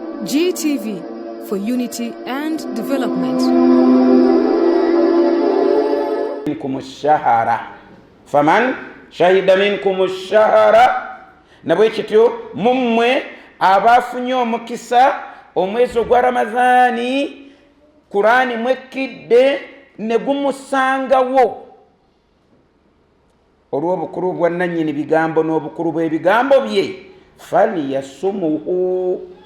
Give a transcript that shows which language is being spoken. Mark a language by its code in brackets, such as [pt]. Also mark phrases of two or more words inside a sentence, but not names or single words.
[en] GTV for unity and development. [ar] منكم الشهر فمن شهد منكم الشهر [lg] nabwekityo mumwe abafunye omukisa omwezi ogwa Ramadhani Qur'ani mwekidde ne gumusangawo olw'obukulu bwa nannyini bigambo n'obukulu bw'ebigambo bye faliyasumuhu